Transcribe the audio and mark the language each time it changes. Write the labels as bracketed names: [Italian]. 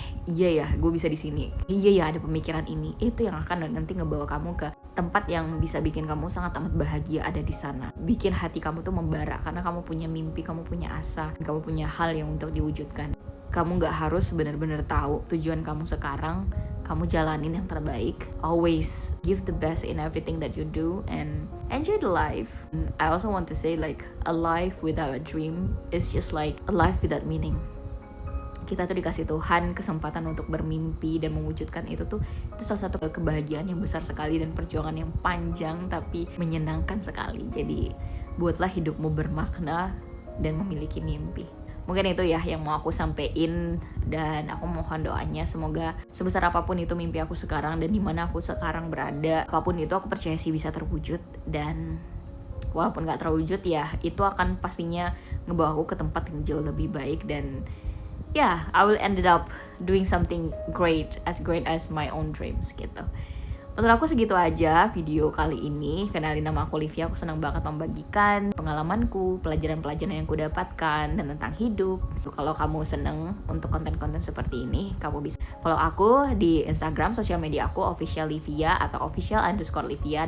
[Indonesian] Iya ya gue bisa di sini, iya ya ada pemikiran ini. Itu yang akan nanti ngebawa kamu ke tempat yang bisa bikin kamu sangat amat bahagia ada di sana, bikin hati kamu tuh membara karena kamu punya mimpi, kamu punya asa, kamu punya hal yang untuk diwujudkan. Kamu nggak harus benar-benar tahu tujuan kamu sekarang, kamu jalanin yang terbaik. [English] Always give the best in everything that you do and enjoy the life. And I also want to say, like, a life without a dream is just like a life without meaning. [Indonesian] Kita tuh dikasih Tuhan kesempatan untuk bermimpi dan mewujudkan itu salah satu kebahagiaan yang besar sekali dan perjuangan yang panjang tapi menyenangkan sekali. Jadi buatlah hidupmu bermakna dan memiliki mimpi. Mungkin itu ya yang mau aku sampein, dan aku mohon doanya semoga sebesar apapun itu mimpi aku sekarang dan dimana aku sekarang berada, apapun itu aku percaya sih bisa terwujud. Dan walaupun gak terwujud ya itu akan pastinya ngebawa aku ke tempat yang jauh lebih baik. [English] Dan yeah, I will ended up doing something great as my own dreams gitu. [Indonesian] Menurut aku segitu aja video kali ini. Kenalin, nama aku Olivia. Aku senang banget membagikan pengalamanku, pelajaran-pelajaran yang aku dapatkan dan tentang hidup. Kalau kamu seneng untuk konten-konten seperti ini, kamu bisa follow aku di Instagram, sosial media aku official Livia atau official_Livia.